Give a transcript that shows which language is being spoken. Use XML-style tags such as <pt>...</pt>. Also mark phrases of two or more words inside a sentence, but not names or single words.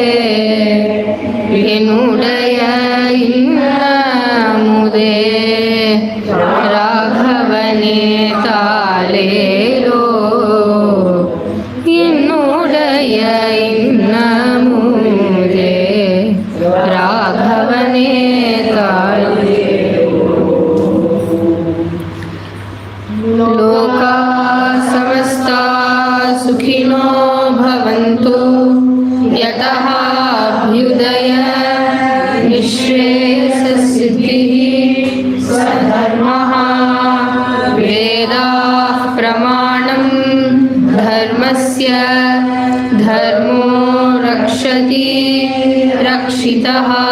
<ta>என்னுடைய இன்னமுதே ராகவனே தாலேலோ என்னுடைய இன்னமுதே ராகவனே தாலேலோ</ta> <sa>लोका समस्ता सुखिनो भवन्तु यतः अभ्युदय निःश्रेयससिद्धिः सधर्मः वेदाः प्रमाणं धर्मस्य धर्मो रक्षति रक्षितः</sa>